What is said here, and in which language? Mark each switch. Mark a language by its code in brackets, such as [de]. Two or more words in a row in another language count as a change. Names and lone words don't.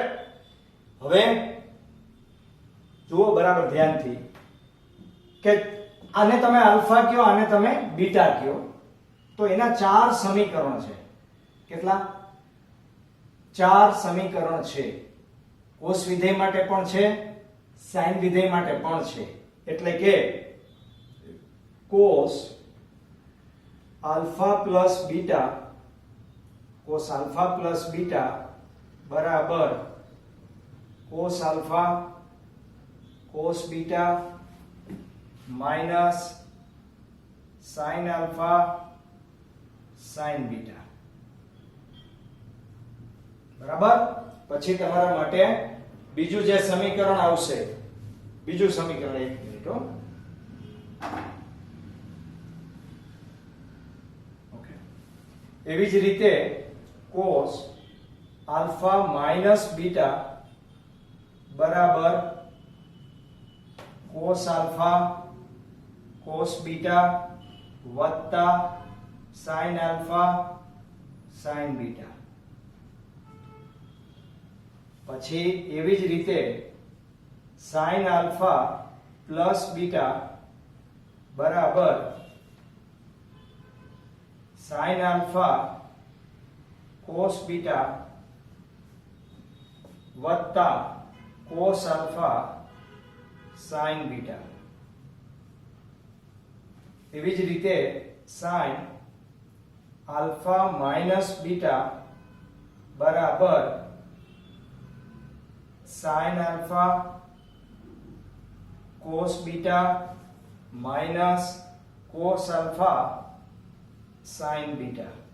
[gu] હવે જુઓ બરાબર ધ્યાનથી કે આને તમે આલ્ફા કયો આને તમે બીટા કયો તો એના 4 સમીકરણ છે. કેટલા? 4 સમીકરણ છે. કોસ વિધેય માટે પણ છે sin વિધેય માટે પણ છે. એટલે કે [en] cos alpha plus beta cos alpha plus beta बराबर cos alpha cos beta minus sin alpha sin beta બરાબર. [gu] પછી તમારા માટે બીજું જે સમીકરણ આવશે બીજું સમીકરણ એક મિનિટ હો એવી જ રીતે [en] cos alpha minus beta [gu] बराबर [en] cos alpha cos beta [gu] वत्ता [en] sin alpha sin beta. [gu] પછી એવી જ રીતે [en] sin alpha plus beta बराबर sin alpha cos beta વત્તા cos alpha sin beta. [gu] એવી જ રીતે [en] sin alpha minus beta બરાબર sin alpha cos beta minus cos alpha sin beta.